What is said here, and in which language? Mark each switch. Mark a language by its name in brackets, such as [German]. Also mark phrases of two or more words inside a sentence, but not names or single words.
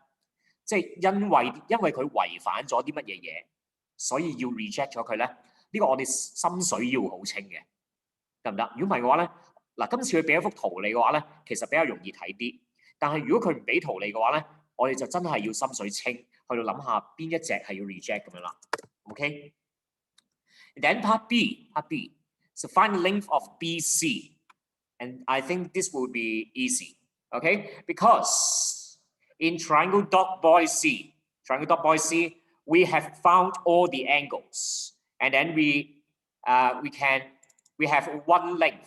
[Cantonese] 即係因為佢違反咗啲乜嘢嘢，所以要 reject 咗佢咧？呢個我哋心水要好清嘅，得唔得？如果唔係嘅話咧，嗱今次佢俾一幅圖你嘅話咧，其實比較容易睇啲。但係如果佢唔俾圖你嘅話咧，我哋就真係要心水清，去到諗下邊一隻係要 reject 咁樣啦。 [English] OK， then part B。So find the length of BC, and I think this will be easy, okay? Because in triangle dot boy C, we have found all the angles, and then we have one length.